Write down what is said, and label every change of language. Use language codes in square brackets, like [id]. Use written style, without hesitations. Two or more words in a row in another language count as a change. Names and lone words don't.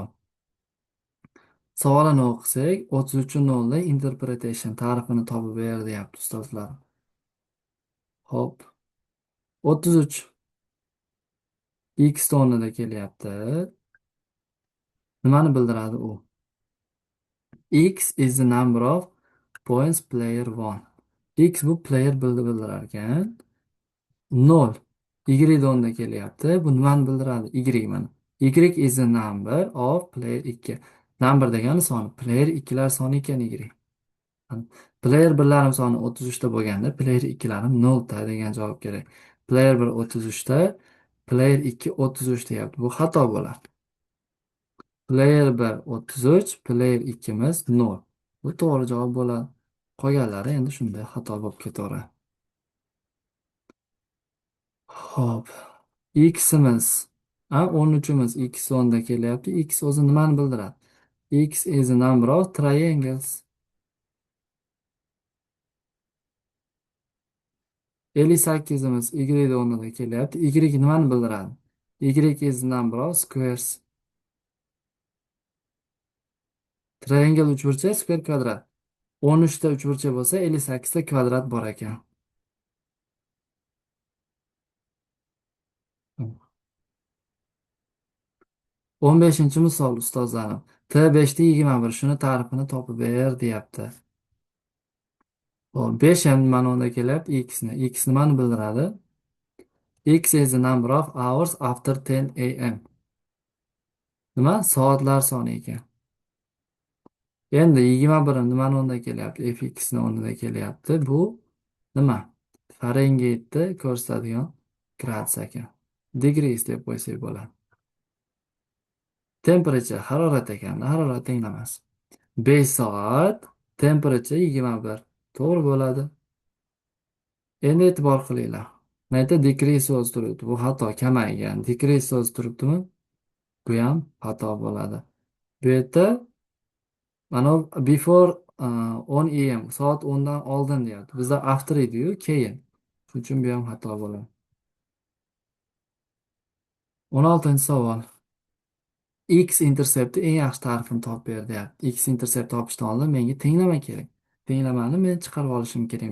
[uz] Savolini o'qisak, 33-nolda interpretation ta'rifini topib ber deyapti ustozlar. Hop. 33 x o'rnida kelyapti. Nimani bildiradi u? [en] X is the number of points player won. [uz] X bu player bildirar ekan. 0 y o'rnida kelyapti. Bu nimani bildiradi? Y mana. [en] Y is the number of player 2. [uz] Number degani son. Player 2lar soni ekan y. Player 1larim soni 33 ta bo'lganda, player 2larim 0 ta degan javob kerak. Player 1 33 ta, player 2 33 deyapti. Bu xato bo'ladi. Player 1 33, player 2miz 0. Bu to'g'ri javob bo'ladi. Qolganlari endi shunday xato bo'lib ketaveradi. Ho'p. X'imiz, 13'imiz x o'nda kelyapti. X o'zi nimani bildiradi? [en] X is a number of triangles. [uz] 58'imiz y o'rnida kelyapti. Y nimani bildiradi? [en] Y is a number of squares. [uz] Triangle uchburchak, square kvadrat. 13 ta uchburchak bo'lsa, 58 ta kvadrat bor ekan. 15-chi misol ustozlarim. T5 da 21. Shuni ta'rifini topib ber, deyapti. Hop, 5 ham nimani o'rniga kelyapti? X ni. X nimani bildiradi? [en] X is the number of hours after 10 a.m. [uz] Nima? Soatlar soni ekan. Endi 21 nimani o'rniga kelyapti? Fx ni o'rniga kelyapti. Bu nima? Farengeitni ko'rsatadigan gradus ekan. Degrees deb qo'ysak bo'ladi. Temperature harorat ekan. Harorat tenglamas. 5 soat, temperature 21. To'g'ri bo'ladi. Endi e'tibor qilinglar. Mana yerda decrease so'zi turibdi. Bu xato, kamaygan. Decrease so'zi turibdimi? Bu ham xato bo'ladi. Bu yerda mana [en] before 10 am, [uz] soat 10 dan oldin deyapti. Bizda after edi-yu, keyin. Shuning uchun bu ham xato bo'ladi. 16-savol. X interceptni eng yaxshi ta'rifini topib ber deyapti. X intercept topishdan oldin menga tenglama kerak. Tenglamani men chiqarib olishim kerak.